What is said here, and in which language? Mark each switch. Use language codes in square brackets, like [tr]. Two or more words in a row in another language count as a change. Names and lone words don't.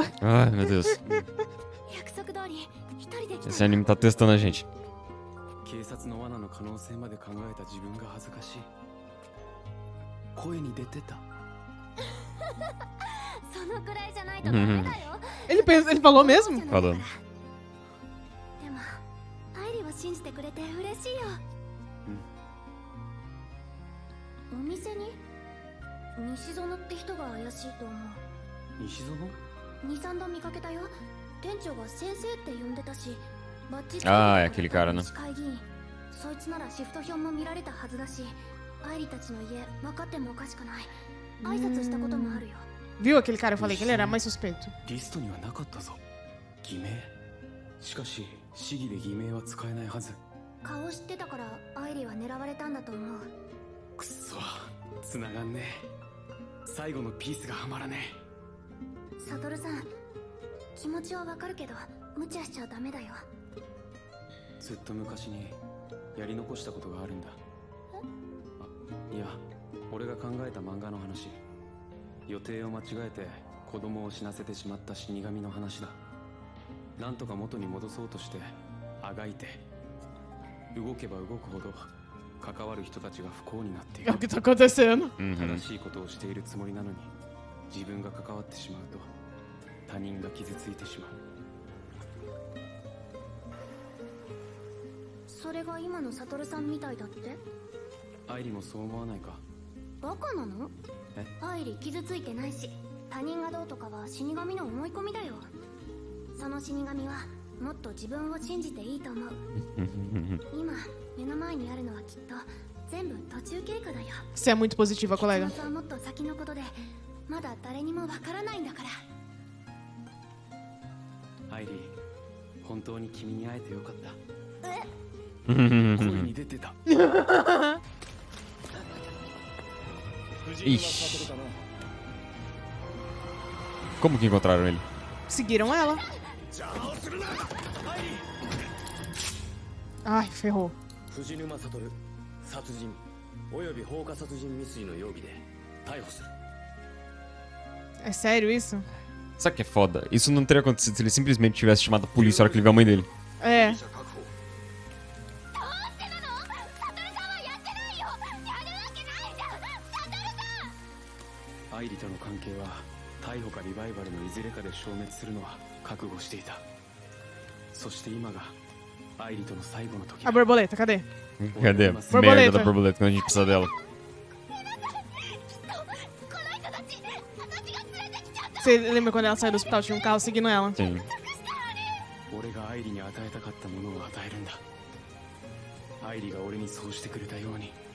[pt] Ai, meu Deus. [ja] 約束通り一人で来 [pt] Esse [ja] たの。 [pt] anime tá testando a gente. [ja] 警察の罠の可能性まで考えた自分が恥ずかしい。声に出てた。そのくらいじゃないとダメだよ。 [pt] Ele falou mesmo? Falando. [ja] でもアイリを信じてくれて嬉しいよ。お店に西園って人が怪しいと思う。西園？ 2、3度見かけたよ。店長が先生って呼んでたし、バッチ [pt] Ah, é aquele cara, né? [ja] 市会議員。そいつならシフト表も見られたはずだし、アイリたちの家分かってもおかしくない。挨拶したこともあるよ。 [pt] Viu aquele cara? Eu falei que ele era mais suspeito. [ja] リストにはなかったぞ。偽名。しかし市議で偽名は使えないはず。顔知ってたからアイリは狙われたんだと思う。くっそ、繋がんねえ。最後のピースがはまらねサトルさん、気持ちはわかるけど無茶しちゃダメだよ。え。ずっと昔にやり残したことがあるんだ。あ、いや、俺が考えた漫画の話。予定を間違えて子供を死なせてしまった死神の話だ。なんとか元に戻そうとしてあがいて、動けば動くほど関わる人たちが不幸になってい [pt] É [ja] る [pt] o que tá acontecendo. Uhum. [ja] 正しいことをしているつもりなのに自分が関わってしまうと他人が傷ついてしまう。それが今のサトルさんみたいだって？愛理もそう思わないか？バカなの？え？アイリ傷ついてないし、他人がどうとかは死神の思い込みだよ。その死神はもっと自分を信じていいと思う。今目の前にあるのはきっと全部途中経過だよ。 [pt] Você é muito positiva, [ja] 結 [pt] colega. [ja] 末はもっと先のことで、まだ誰にもわからないんだから。愛理、本当に君に会えてよかった。 [pt] Uhum. [ja] 声に出てた。 [pt] Ixi. Como que encontraram ele? Seguiram ela. Ai, ferrou. [ja] 藤沼悟殺人および放火殺人未遂の容疑で逮捕する。 [pt] É sério isso? Sabe o que é foda? Isso não teria acontecido se ele simplesmente tivesse chamado a polícia na hora que ele viu a mãe dele. É. [ja] 愛理との関係は逮捕かリバイバルのいずれかで消滅するのは覚悟していた。そして今が愛理との最後の時 [pt] A [ja] だ。 [pt] borboleta, cadê? Cadê? Borboleta. Merda da borboleta quando a gente precisa dela. Você lembra quando ela saiu do hospital? Tinha um carro seguindo ela. Sim. [ja] 俺が愛理に与えたかったものを与えるんだ。愛理が俺にそうしてくれたように。